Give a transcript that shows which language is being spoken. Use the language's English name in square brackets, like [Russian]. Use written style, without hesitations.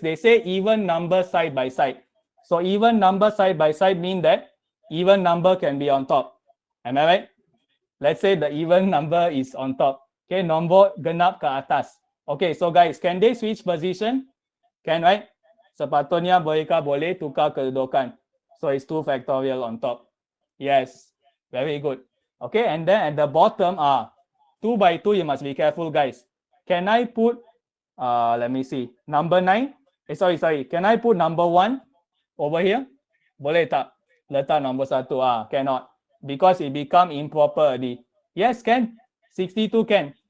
[English] They say even number side by side. So even number side by side mean that even number can be on top. Am I right? Let's say the even number is on top. Okay. [Malay] Nombor genap ke atas. [English] Okay. So guys, can they switch position? Can, right? [Malay] Sepatutnya mereka boleh tukar kedudukan. [English] So it's 2 factorial on top. Yes, very good. Okay, and then at the bottom, 2 by 2, you must be careful, guys. Can I put, let me see, number 9? Sorry. Can I put number 1 over here? [Malay] Boleh tak? [English] Letak number 1, cannot. Because it become improper already. Yes, can. 62 can.